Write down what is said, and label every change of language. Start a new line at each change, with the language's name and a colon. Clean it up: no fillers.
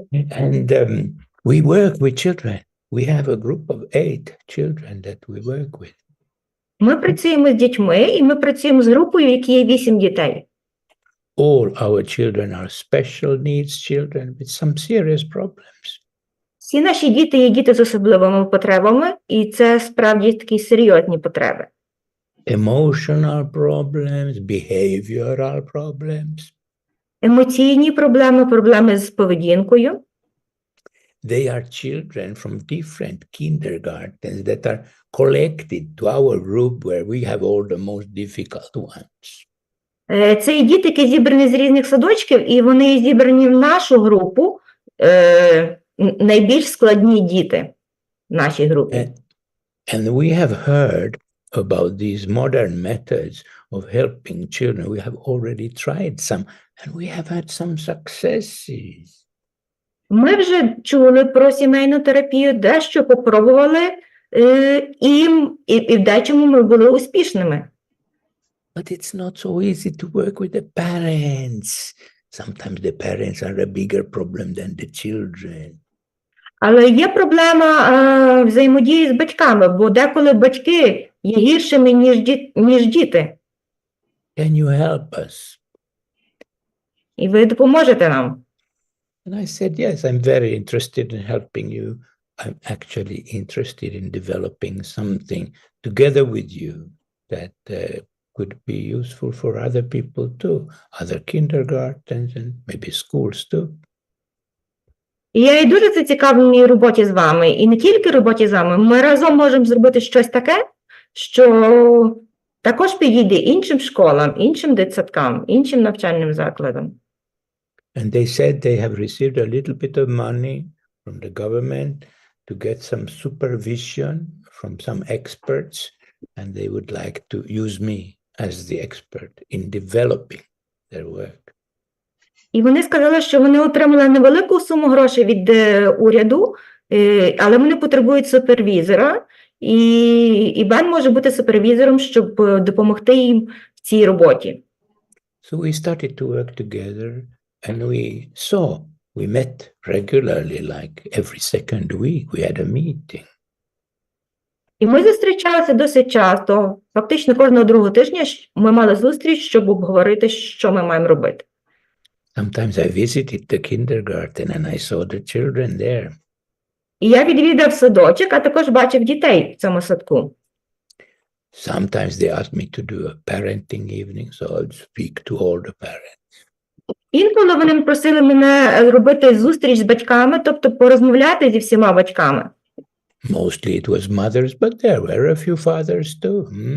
English: And we work with children. We have a group of 8 children that we work with.
Ukrainian: Ми працюємо з дітьми, і ми працюємо з групою, в якій є 8 дітей.
English: All our children are special needs children with some serious problems.
Ukrainian: Всі наші діти є діти з особливими потребами, і це справді такі серйозні потреби.
English: Emotional problems, behavioral problems.
Ukrainian: Емоційні проблеми, проблеми з поведінкою.
English: They are children from different kindergartens that are collected to our group where we have all the most difficult ones.
Ukrainian: Це є діти, які зібрані з різних садочків, і вони зібрані в нашу групу, найбільш складні діти в нашій групі.
English: And we have heard about these modern methods of helping children. We have already tried some, and we have had some successes.
Ukrainian: Ми вже чули про сімейну терапію, дещо попробували, і в дечому ми були успішними.
English: But it's not so easy to work with the parents. Sometimes the parents are a bigger problem than the children.
Ukrainian: Але є проблема взаємодії з батьками, бо деколи батьки є гіршими, ніж діти.
English: Can you help us?
Ukrainian: І ви допоможете нам.
English: And I said, yes, I'm very interested in helping you. I'm actually interested in developing something together with you that could be useful for other people too, other kindergartens and maybe schools too.
Ukrainian: І я і дуже зацікавлена роботі з вами, і не тільки роботі з вами. Ми разом можемо зробити щось таке, що також підійде іншим школам, іншим дитсадкам, іншим навчальним закладам.
English: And they said they have received a little bit of money from the government to get some supervision from some experts, and they would like to use me as the expert in developing their work.
Ukrainian: І вони сказали, що вони отримали невелику суму грошей від уряду, але вони потребують супервізора, і Бен може бути супервізором, щоб допомогти їм в цій роботі.
English: So we started to work together, and we met regularly, like every second week we had a meeting.
Ukrainian: І ми зустрічалися досить часто, фактично кожного другого тижня ми мали зустріч, щоб обговорити, що ми маємо робити.
English: Sometimes I visited the kindergarten and I saw the children there.
Ukrainian: І я відвідав садочок, а також бачив дітей в цьому садку.
English: Sometimes they asked me to do a parenting evening, so I'd speak to all the parents.
Ukrainian: Інколи вони просили мене робити зустріч з батьками, тобто порозмовляти зі всіма батьками.
English: Mostly it was mothers, but there were a few fathers too.